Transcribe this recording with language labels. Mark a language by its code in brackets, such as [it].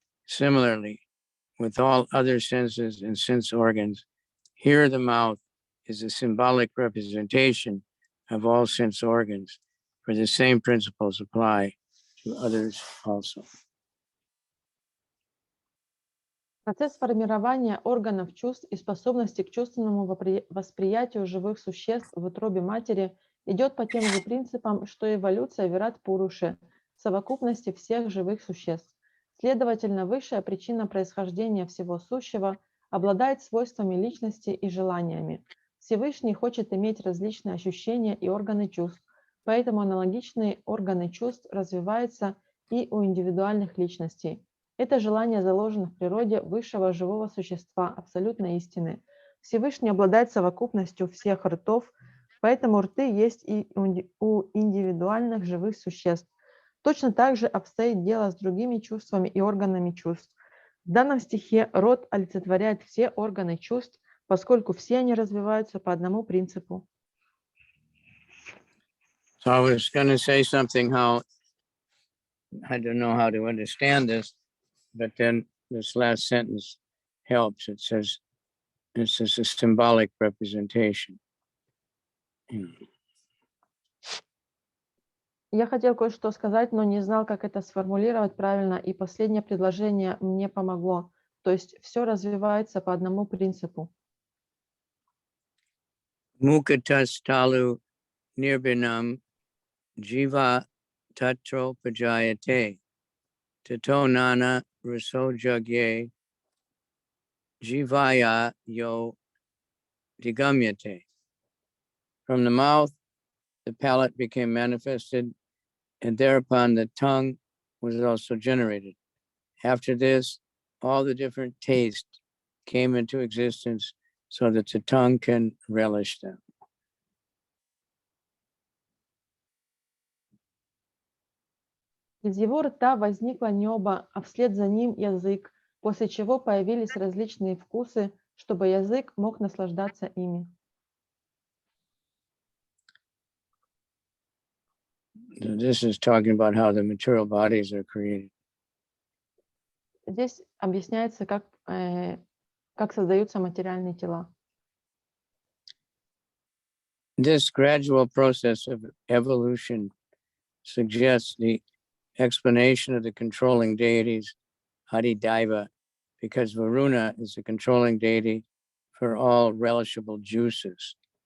[en] Similarly, with all other senses and sense organs, here the mouth is a symbolic representation of all sense organs, for the same principles apply to others also. [ru] Процесс формирования органов чувств и способности к чувственному восприятию живых существ в утробе матери идет по тем же принципам, что и эволюция Вират Пуруши, совокупности всех живых существ. Следовательно, высшая причина происхождения всего сущего обладает свойствами личности и желаниями. Всевышний хочет иметь различные ощущения и органы чувств, поэтому аналогичные органы чувств развиваются и у индивидуальных личностей. Это желание заложено в природе высшего живого существа, абсолютной истины. Всевышний обладает совокупностью всех ртов, поэтому рты есть и у индивидуальных живых существ. Точно так же обстоит дело с другими чувствами и органами чувств. В данном стихе рот олицетворяет все органы чувств, поскольку все они развиваются по одному принципу. [en] So I was going to say something how I don't know how to understand this, but then this last sentence helps. It says, this is a symbolic representation. [ru] Я хотел кое-что сказать, но не знал, как это сформулировать правильно, и последнее предложение мне помогло. То есть все развивается по одному принципу. [sa] Mukatas talu nirbinam jiva tatro pajayate tato nana raso jagye jivaya yo digamyate. [en] From the mouth, the palate became manifested, and thereupon the tongue was also generated. After this, all the different tastes came into existence so that the tongue can relish them. [ru] Из его рта возникло небо, а вслед за ним язык, после чего появились различные вкусы, чтобы язык мог наслаждаться ими. [en] This is talking about how the material bodies are created. [ru] Здесь объясняется, как создаются материальные тела. [en] This gradual process of evolution suggests the explanation of the controlling deities, Adidaiva, because Varuna is the controlling deity for all relishable juices.